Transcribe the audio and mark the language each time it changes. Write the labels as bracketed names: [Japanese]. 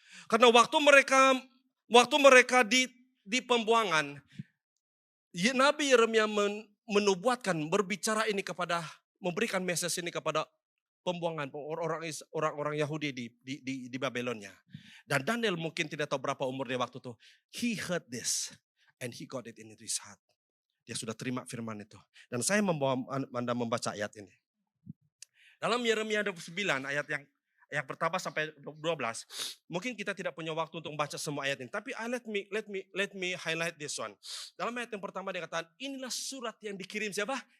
[Malay] Karena waktu mereka di pembuangan, Nabi Yeremia menubuatkan, berbicara ini memberikan message ini kepada pembuangan orang Yahudi di Babelonia. Dan Daniel mungkin tidak tahu berapa umur dia waktu itu. [English] He heard this and he got it in his heart. [Malay] Dia sudah terima firman itu. Dan saya membawa Anda membaca ayat ini. Dalam Yeremia 29 ayat yang pertama sampai 12, mungkin kita tidak punya waktu untuk membaca semua ayat ini, tapi [English] let me highlight this one. [Malay] Dalam ayat yang pertama dia katakan, inilah surat yang dikirim siapa?